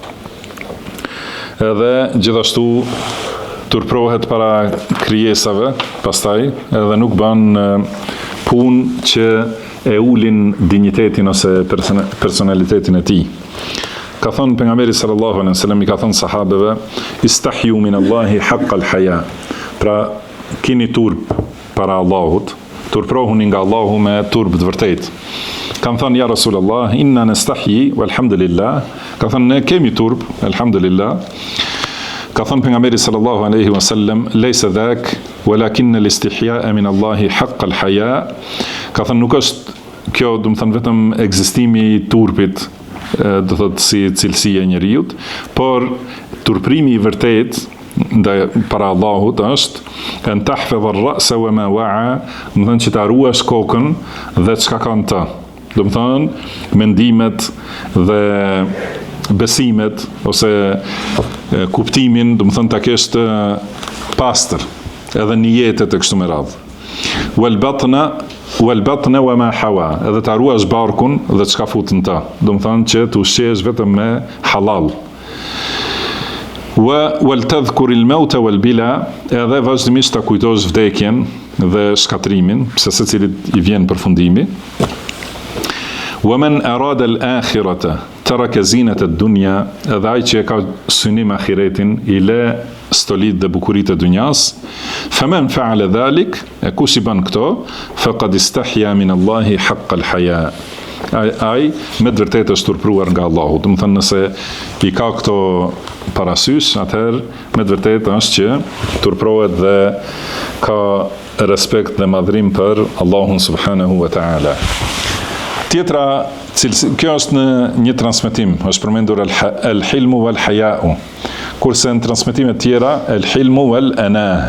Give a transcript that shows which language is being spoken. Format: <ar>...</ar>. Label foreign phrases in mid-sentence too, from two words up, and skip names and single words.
<sq>edhe gjithashtu turprohet para krijesave, pastaj edhe nuk bën punë që e ulin dinjitetin ose personalitetin e tij. Ka thënë pejgamberi</sq> <ar>صلى الله عليه وسلم,</ar> <sq>i ka thënë sahabeve,</sq> <ar>استحيوا من الله حق الحياء.</ar> <sq>Pra keni turp para Allahut, turprohuni nga Allahu me turp të vërtet. Kanë thënë</sq> <ar>يا رسول الله، إنا نستحيي والحمد لله.</ar> <sq>Ka thënë ne kemi turp, alhamdulillah. Ka thënë pejgamberi</sq> <ar>صلى الله عليه وسلم، ليس ذاك ولكن الاستحياء من الله حق الحياء.</ar> <sq>Ka thënë nuk është kjo, do të thënë vetëm ekzistimi i turpit, do thotë si cilësi e njeriut, por turprimi i vërtet ndaj para Allahut është</sq> <ar>أن تحفظ الرأس وما وعى,</ar> <sq>do të thonë që ta ruash kokën dhe çka ka në të. Do të thonë mendimet dhe besimet ose kuptimin, do të thonë ta kesh të pastër, edhe niyetet e kështu me radhë.</sq> <ar>والبطن وما حوى,</ar> <sq>edhe ta ruash barkun dhe çka fut në ta. Do të thonë që të ushqesh vetëm me halal.</sq> <ar>ولتذكر الموت والبلى,</ar> <sq>edhe vazhdimisht ta kujtosh vdekjen dhe shkatrimin, pse secilit i vjen përfundimi.</sq> <ar>ومن أراد الآخرة ترك زينة الدنيا,</ar> <sq>edhe ai që ka synim ahiretin i lë stolit dhe bukuritë e dunjas.</sq> <ar>فمن فعل ذلك,</ar> <sq>e kush i bën këto,</sq> <ar>فقد استحيا من الله حق الحياء.</ar> <sq>Ai me të vërtetë është turpruar nga Allahu. Do të thënë nëse i ka këto parasysh, atëherë me të vërtetë është që turprohet dhe ka respekt dhe madhrim për Allahun</sq> <ar>سبحانه وتعالى.</ar> <sq>Tjetra, kjo është në një transmetim, është përmendur</sq> <ar>الحلم والحياء,</ar> <sq>kurse në transmetimet tjera,</sq> <ar>الحلم والأناة.</ar>